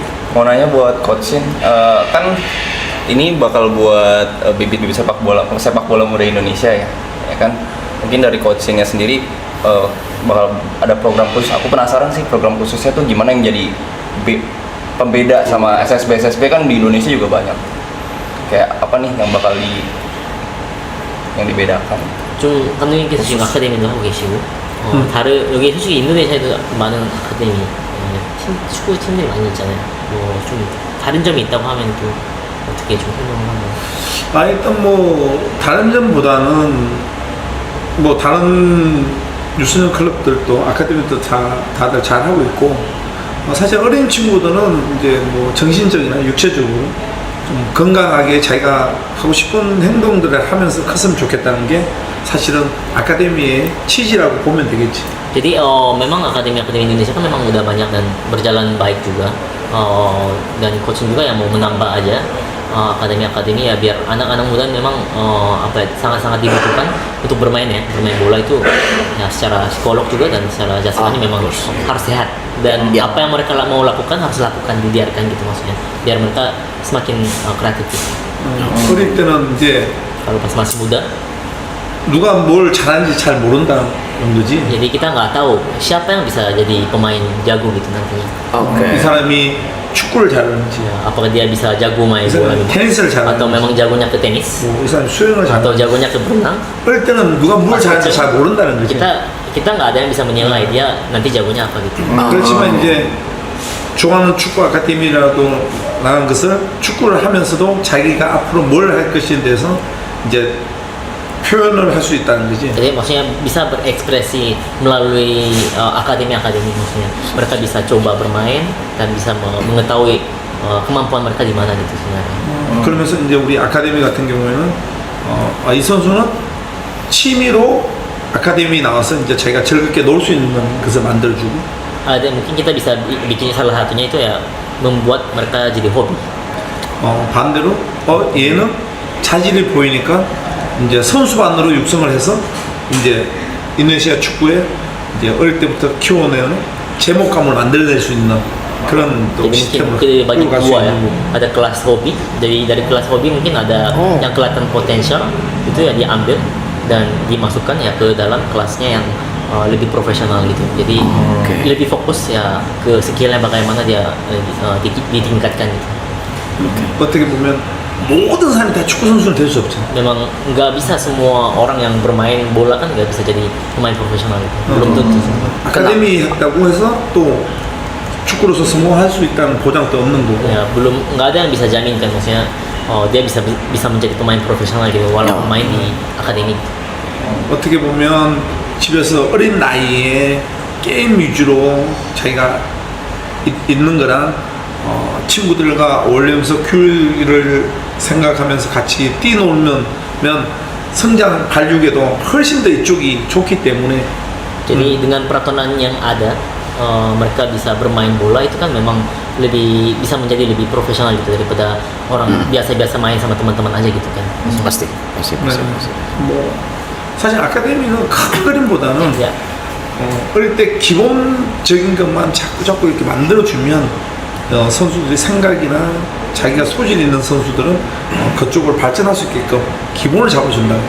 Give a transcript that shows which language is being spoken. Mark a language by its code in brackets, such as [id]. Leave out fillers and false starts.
[id] Mau nanya buat coachin, kan ini bakal buat bibit-bibit sepak bola muda Indonesia ya kan? Mungkin dari coachingnya sendiri bakal ada program khusus. Aku penasaran sih program khususnya tuh gimana yang jadi pembeda sama SSB kan di Indonesia juga banyak. Kayak apa nih yang bakal yang dibedakan? [ko] 좀 감독님께서 지금 아카데미도 하고 계시고 다른 여기 솔직히 인도네시아에도 많은 아카데미 축구 팀들이 많이 있잖아요. 뭐 좀 다른 점이 있다고 하면 또 어떻게 좀 설명을 하나요? 일단 뭐 다른 점보다는 뭐 다른 유소년 클럽들도 아카데미도 다들 잘 하고 있고 사실 어린 친구들은 이제 뭐 정신적이나 육체적으로 좀 건강하게 자기가 하고 싶은 행동들을 하면서 컸으면 좋겠다는 게 사실은 아카데미의 취지라고 보면 되겠지. [id] Jadi memang akademi-akademi Indonesia kan memang udah banyak dan berjalan baik juga dan coaching juga yang mau menambah aja akademi-akademi ya biar anak-anak muda memang sangat-sangat dibutuhkan untuk bermain bola itu ya secara psikolog juga dan secara jasmani memang harus sehat dan apa yang mereka mau lakukan harus lakukan dibiarkan gitu maksudnya biar mereka semakin kreatif. [ko] 어릴 때는 이제 [id] kalau pas masih muda [ko] 누가 뭘 잘하는지 잘 모른다는 정도지. [id] jadi kita nggak tahu siapa yang bisa jadi pemain jago gitu nantinya. [ko] 이 사람이 축구를 잘하는지, [id] apakah dia bisa jago main bola gitu [ko] 테니스를 잘하는지, [id] atau memang jagonya ke tenis [ko] 이 사람이 수영을 [id] atau [ko] 잘하는지. [id] jagonya ke berenang. [ko] 어릴 때는 누가 뭘 잘하는지 잘 모른다는 거지. [id] kita nggak ada yang bisa menilai dia nanti jagonya apa gitu. [ko] 그렇지만 이제 좋아하는 축구 아카데미라도 나간 것을 축구를 하면서도 자기가 앞으로 뭘 할 것에 대해서 이제 표현을 할 수 있다는 거지. [id] Jadi maksudnya bisa berekspresi melalui akademi-akademi maksudnya mereka bisa coba bermain dan bisa mengetahui kemampuan mereka di mana gitu sebenarnya. [ko] 그러면서 이제 우리 아카데미 같은 경우에는 이 선수는 취미로 아카데미 나와서 이제 자기가 즐겁게 놀 수 있는 것을 만들어주고. [id] Dan mungkin kita bisa bikin salah satunya itu ya membuat mereka jadi hobi. [ko] 반대로 얘는 자질이 보이니까 이제 선수반으로 육성을 해서 이제 인도네시아 축구에 이제 어릴 때부터 키워내는 제목감을 만들어낼 수 있는 그런 또 [id] Jadi [ko] 시스템을 [id] mungkin bagi [ko] 끌어갈 수 [id] dua ya, [ko] 있는 거고. [id] ada kelas hobi dari kelas hobi mungkin ada yang kelihatan potensial itu ya diambil dan dimasukkan ya ke dalam kelasnya yang lebih profesional gitu. Jadi lebih fokus ya ke skillnya bagaimana dia ditingkatkan gitu. [ko] 어떻게 보면 모든 사람이 다 축구 선수는 될 수 없잖아. [id] Memang nggak bisa semua orang yang bermain bola kan nggak bisa jadi pemain profesional gitu. Belum tentu. [ko] 아카데미 했다고 해서 또 축구로서 성공할 수 있다는 보장도 없는 거고. [id] Ya belum nggak ada yang bisa jamin kan maksudnya dia bisa menjadi pemain profesional gitu walaupun main di akademi. [ko] 어떻게 보면 집에서 어린 나이에 게임 위주로 자기가 있는 거랑 친구들과 어울리면서 교육을 생각하면서 같이 뛰놀면 성장 발육에도 훨씬 더 이쪽이 좋기 때문에. [id] Jadi dengan peraturan yang ada mereka bisa bermain bola itu kan memang bisa menjadi lebih profesional gitu daripada orang biasa-biasa main sama teman-teman aja gitu kan. Pasti. [ko] 뭐 사실 아카데미는 큰 그림보다는 [id] Ya. [ko] 어릴 때 기본적인 것만 자꾸 이렇게 만들어주면 선수들의 생각이나 자기가 소질 있는 선수들은 그쪽으로 발전할 수 있게끔 기본을 잡아준다.